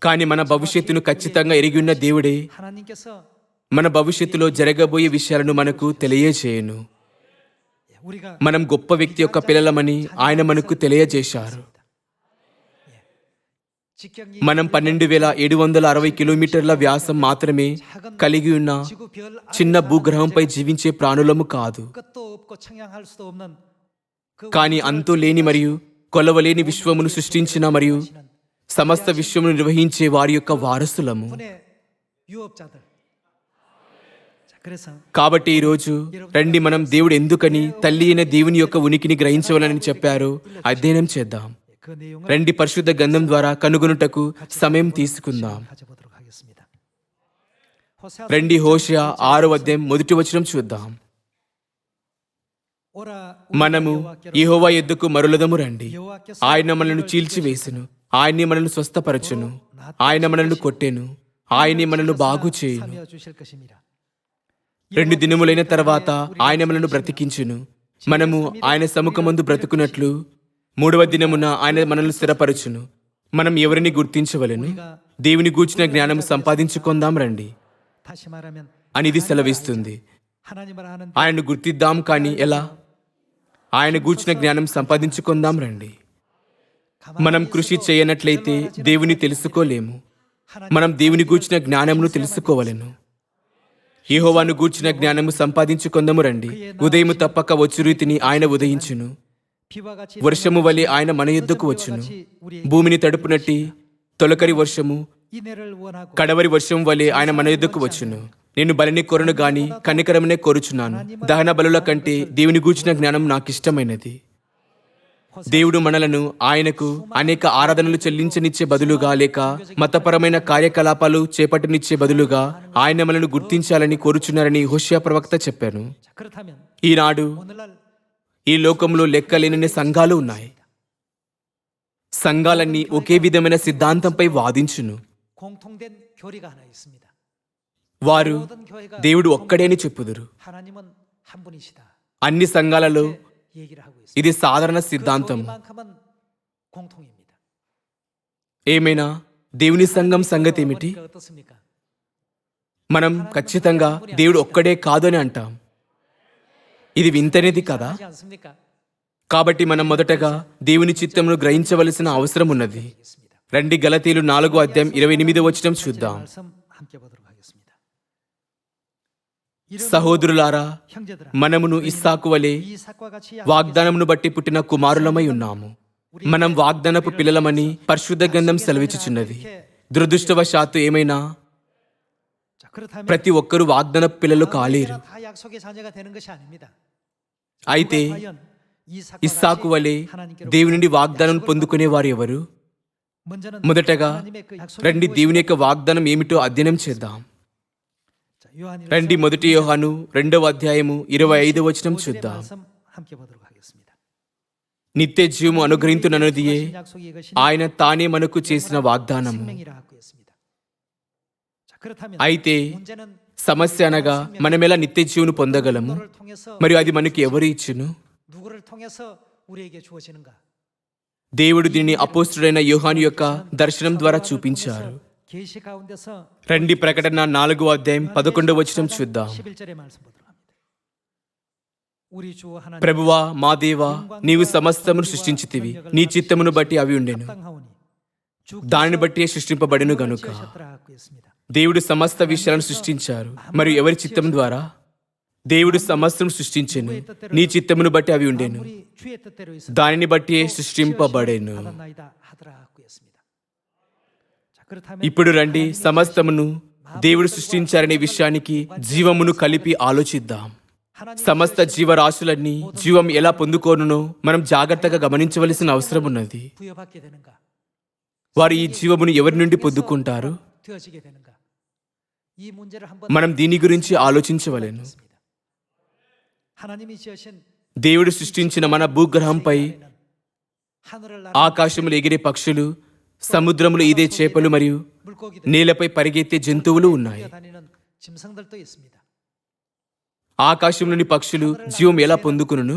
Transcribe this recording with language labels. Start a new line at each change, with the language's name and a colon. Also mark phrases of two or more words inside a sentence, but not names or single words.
Telugu: కానీ మన భవిష్యత్తును ఖచ్చితంగా ఎరిగి ఉన్న దేవుడే మన భవిష్యత్తులో జరగబోయే విషయాలను మనకు తెలియజేయను.
Korean: 우리가
Telugu: మనం గొప్ప వ్యక్తి యొక్క పిల్లలమని ఆయన మనకు తెలియజేశారు.
Korean: 직경이
Telugu: మనం 12,760 కిలోమీటర్ల వ్యాసం మాత్రమే కలిగి ఉన్న
Korean: 지구 별
Telugu: చిన్న భూగ్రహంపై జీవించే ప్రాణులము కాదు.
Korean: 끝도 없고 청량할 수도 없는 그
Telugu: కానీ అంతు లేని మరియు కొలవలేని విశ్వమును సృష్టించిన మరియు సమస్త విశ్వమును నిర్వహించే వారి యొక్క వారసులము.
Korean: 분의 유업자들. 자, 그래서
Telugu: కాబట్టి ఈరోజు రండి మనం దేవుడు ఎందుకని తల్లి అయిన దేవుని యొక్క ఉనికిని గ్రహించవాలని చెప్పారో అధ్యయనం చేద్దాం.
Korean: 그 내용을
Telugu: రండి పరిశుద్ధ గ్రంథం ద్వారా కనుగొనుటకు సమయం తీసుకుందాం.
Korean: 가져보도록 하겠습니다. 호세아
Telugu: రండి హోషేయ 6వ అధ్యాయం మొదటి వచనం చూద్దాం.
Korean: 오라
Telugu: మనము యెహోవా యొద్దకు మరలుదము రండి. ఆయన మనలను చీల్చివేసెను, ఆయన్ని మనల్ని స్వస్థపరచును, ఆయన మనల్ని కొట్టెను, ఆయన్ని మనల్ని బాగు చేయును.
Korean: 참여 주실 것입니다.
Telugu: 2 దినములైన తర్వాత ఆయన మనల్ని బ్రతికించును. మనము ఆయన సముఖమందు బ్రతుకున్నట్లు 3వ దినమున ఆయన మనల్ని స్థిరపరచును. మనం ఎవరిని గుర్తించవలెను? దేవుని గూర్చిన జ్ఞానం సంపాదించుకుందాం రండి
Korean: 다시 말하면
Telugu: అని ఇది సెలవిస్తుంది.
Korean: 하나님을 아는
Telugu: ఆయనను గుర్తిద్దాం, కానీ ఎలా? ఆయన గూర్చిన జ్ఞానం సంపాదించుకుందాం రండి. మనం కృషి చేయనట్లయితే దేవుని తెలుసుకోలేము. మనం దేవుని గూర్చిన జ్ఞానమును తెలుసుకోవలెను. యెహోవాను గూర్చిన జ్ఞానము సంపాదించుకుందాము రండి. ఉదయము తప్పక వచ్చు రీతిని ఆయన ఉదయించును.
Korean: 비와 같이
Telugu: వర్షము వలె ఆయన మన యొద్దకు వచ్చును. భూమిని తడుపునట్టి తొలకరి వర్షము,
Korean: 인애를 원하고
Telugu: కడవరి వర్షం వలె ఆయన మన యొద్దకు వచ్చును. నేను బలిని కోరను గాని కనికరమునే కోరుచున్నాను. దహన బలుల కంటే దేవుని గూర్చిన జ్ఞానం నాకిష్టమైనది. దేవుడు మనలను ఆయనకు అనేక ఆరాధనలు చెల్లించనిచ్చే బదులుగా, లేక మతపరమైన కార్యకలాపాలు చేపట్టనిచ్చే బదులుగా ఆయన మనల్ని గుర్తించాలని కోరుచున్నారని హోషేయ ప్రవక్త చెప్పాను.
Korean: 자, 그렇다면
Telugu: ఈనాడు
Korean: 오늘날
Telugu: ఈ లోకంలో లెక్కలేనన్ని సంఘాలు ఉన్నాయి. సంఘాలన్నీ ఒకే విధమైన సిద్ధాంతంపై వాదించును.
Korean: 공통된 교리가 하나 있습니다.
Telugu: వారు
Korean: 모든 교회가
Telugu: దేవుడు ఒక్కడే అని చెప్పుదురు.
Korean: 하나님은 한 분이시다.
Telugu: అన్ని సంఘాలలో
Korean: 얘기를 하고 있습니다.
Telugu: ఇది సాధారణ
Korean: 그
Telugu: సిద్ధాంతం.
Korean: 교리만큼은 공통입니다.
Telugu: ఏమైనా దేవుని సంఘం సంగతి ఏమిటి?
Korean: 그러니까 어떻습니까?
Telugu: మనం ఖచ్చితంగా దేవుడు ఒక్కడే కాదు అని అంటాం. ఇది వింతనేది కదా?
Korean: 하지 않습니까?
Telugu: కాబట్టి మనం మొదటగా దేవుని చిత్తమును గ్రహించవలసిన అవసరం ఉన్నది.
Korean: 있습니다.
Telugu: రండి గలతీయులు 4వ అధ్యాయం 28వ వచనం చూద్దాం.
Korean: 말씀 함께 보도록 하겠습니다.
Telugu: సహోదరులారా,
Korean: 형제들아,
Telugu: మనమును ఇస్సాకు వలె
Korean: 이삭과 같이
Telugu: వాగ్దానమును బట్టి పుట్టిన కుమారులమై ఉన్నాము. మనం వాగ్దానపు పిల్లలమని పరిశుద్ధ గ్రంథం సెలవిచ్చుచున్నది. దురదృష్టవశాత్తు ఏమైనా
Korean: 자, 그렇다면
Telugu: ప్రతి ఒక్కరూ వాగ్దానపు పిల్లలు కాలేరు.
Korean: 다 약속의 자녀가 되는 것이 아닙니다.
Telugu: అయితే
Korean: 과연 이삭과
Telugu: ఇస్సాకు
Korean: 같이
Telugu: వలె
Korean: 하나님께로
Telugu: దేవుని నుండి వాగ్దానం పొందుకునే వారు ఎవరు?
Korean: 먼저는
Telugu: మొదటగా
Korean: 하나님의 그 약속이
Telugu: రండి దేవుని యొక్క వాగ్దానం ఏమిటో అధ్యయనం చేద్దాం.
Korean: 자, 요한일서
Telugu: రండి మొదటి యోహాను 2వ అధ్యాయము 25వ వచనం
Korean: 오절의
Telugu: చూద్దాం.
Korean: 말씀 함께 보도록 하겠습니다.
Telugu: నిత్య జీవము అనుగ్రహించునన్నదియే
Korean: 하신 약속이 이것이
Telugu: ఆయన తానే మనకు చేసిన వాగ్దానము.
Korean: 생명이라 하고 있습니다. 자, 그렇다면
Telugu: అయితే
Korean: 문제는
Telugu: సమస్య అనగా మనమెలా నిత్య జీవును పొందగలము?
Korean: 누구를 통해서
Telugu: మరియు అది మనకి ఎవరు ఇచ్చును?
Korean: 누구를 통해서 우리에게 주어지는가?
Telugu: దేవుడు దీనిని అపోస్తుడైన యోహాను యొక్క దర్శనం ద్వారా చూపించారు.
Korean: 계시 가운데서
Telugu: రండి ప్రకటన 4వ అధ్యాయం 11వ వచనం చూద్దాం.
Korean: 11절의 말씀 보도록 합니다. 우리 주 하나님
Telugu: ప్రభువా మా దేవా, నీవు సమస్తమును సృష్టించితివి, నీ చిత్తమును బట్టి అవి ఉండెను,
Korean: 합당하오니 주
Telugu: దానిని బట్టి సృష్టింపబడెను గనుక.
Korean: 지으셨더라 하고 있습니다.
Telugu: దేవుడు సమస్త విషయాలను సృష్టించారు. మరియు ఎవరి చిత్తం ద్వారా? దేవుడు సమస్తం సృష్టించెను, నీ చిత్తమును బట్టి అవి ఉండెను,
Korean: 우리 주의 뜻대로 있어
Telugu: దానిని బట్టి సృష్టింపబడెను.
Korean: 받았나이다 하더라 하고 있습니다. 자, 그렇다면
Telugu: ఇప్పుడు రండి సమస్తమును దేవుడు సృష్టించారనే విషయానికి జీవమును కలిపి ఆలోచిద్దాం.
Korean: 하나님
Telugu: సమస్త జీవరాశులన్నీ జీవం ఎలా పొందుకోనునో మనం జాగ్రత్తగా గమనించవలసిన అవసరం ఉన్నది.
Korean: 부여받게 되는가?
Telugu: వారు ఈ జీవమును ఎవరి నుండి పొందుకుంటారు?
Korean: 되어지게 되는가? 이 문제를 한번
Telugu: మనం దీని గురించి ఆలోచించవలెను.
Korean: 하나님이 지으신
Telugu: దేవుడు సృష్టించిన మన భూగ్రహంపై
Korean: 하늘을
Telugu: ఆకాశములు ఎగిరే పక్షులు, సముద్రములు ఈదే చేపలు మరియు
Korean: 물고기들
Telugu: నేలపై పరిగెత్తే జంతువులు ఉన్నాయి.
Korean: 다니는 짐승들도 있습니다.
Telugu: ఆకాశంలోని పక్షులు జీవం ఎలా పొందుకును?